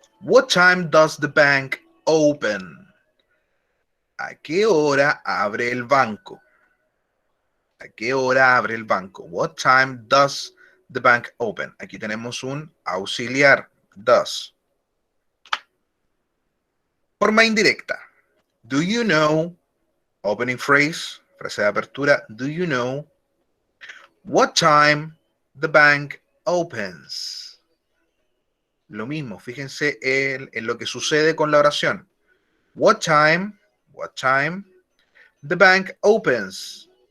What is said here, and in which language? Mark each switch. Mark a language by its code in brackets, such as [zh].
[en] What time does the bank open? [es] ¿A qué hora abre el banco? ¿A qué hora abre el banco? [en] What time does the bank open? [es] Aquí tenemos un auxiliar. [en] Does. [es] Forma indirecta. [en] Do you know? [es] Opening phrase. Frase de apertura. [en] Do you know what time the bank opens? [es] Lo mismo, fíjense en lo que sucede con la oración. [en] What time the bank opens.